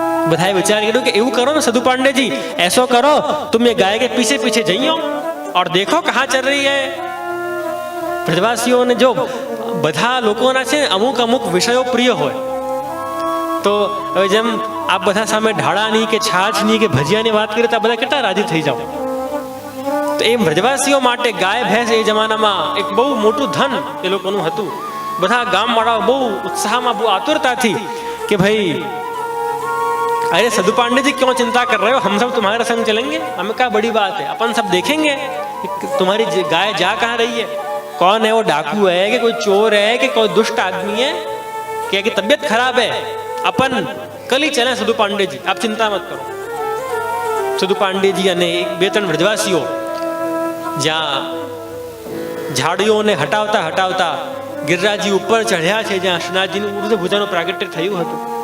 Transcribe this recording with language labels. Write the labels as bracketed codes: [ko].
[gu] બધાએ વિચાર કર્યો કે એવું કરો ને [hi] સદુ પાંडे जी, ऐसा करो तुम ये गाय के पीछे पीछे जाइयो और देखो कहाँ चल रही है. [gu] ब्रजवासीઓને જો બધા લોકોના છે અમુક વિષયો પ્રિય હોય, તો હવે જેમ આપ બધા સામે ઢાળાની કે છાછની કે ભજીયાની વાત કરીએ તો બધા કેટલા રાજી થઈ જાઓ. તો એમ બ્રજવાસીઓ માટે ગાય ભેંસ એ જમાનામાં એક બહુ મોટું ધન એ લોકોનું હતું. બધા ગામવાળાઓ બહુ ઉત્સાહમાં, બહુ આતુરતાથી કે ભાઈ [hi] अरे सदु पांडे जी क्यों चिंता कर रहे हो, हम सब तुम्हारे संग चलेंगे, हमें क्या बड़ी बात है, अपन सब देखेंगे तुम्हारी गाय जा कहाँ रही है, कौन है वो, डाकू है कि कोई चोर है कि कोई दुष्ट आदमी है, क्या कि तबीयत खराब है, अपन कल ही चलें सदु पांडे जी, आप चिंता मत करो. [gu] सदु पांडे जी અને 2-3 વ્રજવાસીઓ જ્યાં ઝાડીઓને હટાવતા ગિરિરાજજી ઉપર ચઢ્યા છે, જ્યાં શ્રીનાથજીનું ઉર્ધ્વ ભુજાનું પ્રાગટ્ય થયું હતું.